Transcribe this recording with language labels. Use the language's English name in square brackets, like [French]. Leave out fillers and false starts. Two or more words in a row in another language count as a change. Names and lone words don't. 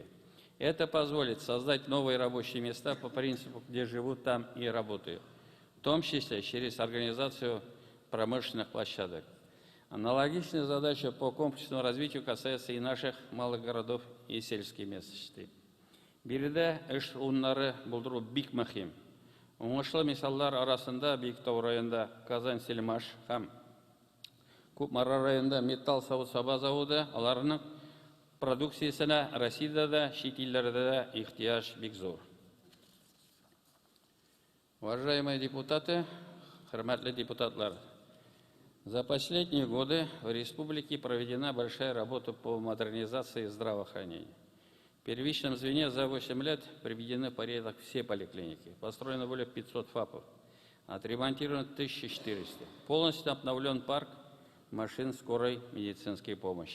[Russian] Это позволит создать новые рабочие места по принципу, где живут, там и работают, в том числе через организацию промышленных площадок. Аналогичная задача по комплексному развитию касается и наших малых городов и сельских местностей. [Tatar] Биредә эш урыннары булдыру бик мөһим. Уңышлы мисаллар арасында Биектау районында Казань-Сельмаш һәм Күпмара районында металл савыт-саба заводы, аларның продукциясенә Россиядә дә, чит илләрдә дә ихтыяҗ бик зур. [Russian] Уважаемые депутаты, [Tatar] хөрмәтле депутатлар, [Russian] за последние годы в республике проведена большая работа по модернизации здравоохранения. В первичном звене за 8 лет приведены в порядок все поликлиники. Построено более 500 ФАПов, отремонтировано 1400. Полностью обновлен парк машин скорой медицинской помощи.